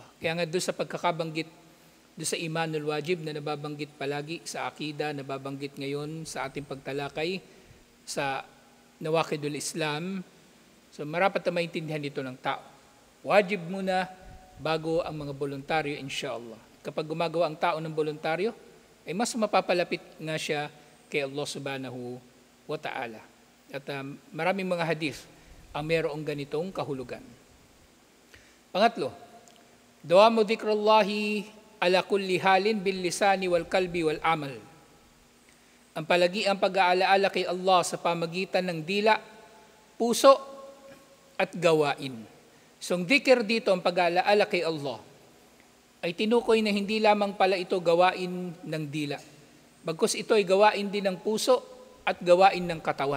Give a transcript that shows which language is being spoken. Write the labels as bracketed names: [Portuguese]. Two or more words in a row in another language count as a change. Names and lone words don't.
[Filipino] Kaya nga doon sa pagkakabanggit, doon sa [Arabic] الإيمان الواجب [Filipino] na nababanggit palagi sa akida, nababanggit ngayon sa ating pagtalakay sa [Arabic] نواقض الإسلام, [Filipino] so marapat na maintindihan dito ng tao. Wajib muna bago ang mga voluntaryo, insha'Allah. Kapag gumagawa ang tao ng voluntaryo, ay mas mapapalapit nga siya kay Allah [Arabic] سبحانه وتعالى. [Filipino] At maraming mga hadith ang mayroong ganitong kahulugan. Pangatlo, [Arabic] دوام ذكر الله على كل حال باللسان والقلب والعمل. [Filipino] Ang palagiang pag-aalaala kay Allah sa pamagitan ng dila, puso at gawain. So ang dhikr dito, ang pag-aalaala kay Allah, ay tinukoy na hindi lamang pala ito gawain ng dila. Bagkus ito ay gawain din ng puso at gawain ng katawan.